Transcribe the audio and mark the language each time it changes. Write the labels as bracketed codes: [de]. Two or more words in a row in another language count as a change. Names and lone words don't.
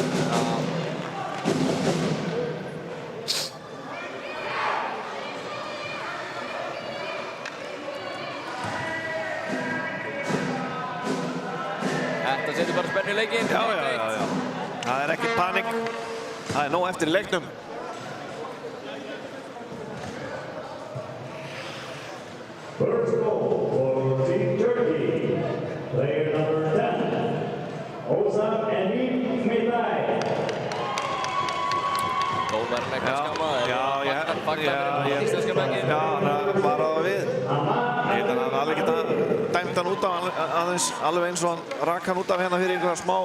[is] Þetta setur bara spennu í leikinn. Já. Það er ekki panik. Það er nóg eftir í leiknum. [en] First goal for Team Turkey. Player number 10. Ozan Emin Milay. [is] Dómarinn er kannski skammaður. Já, Hann fagnar fyrir íslenska bekkinn. Já, hann var á það við. Ég hann alveg geta dæmt hann út af aðeins, alveg eins og hann rak hann út af hérna fyrir einhverja smá.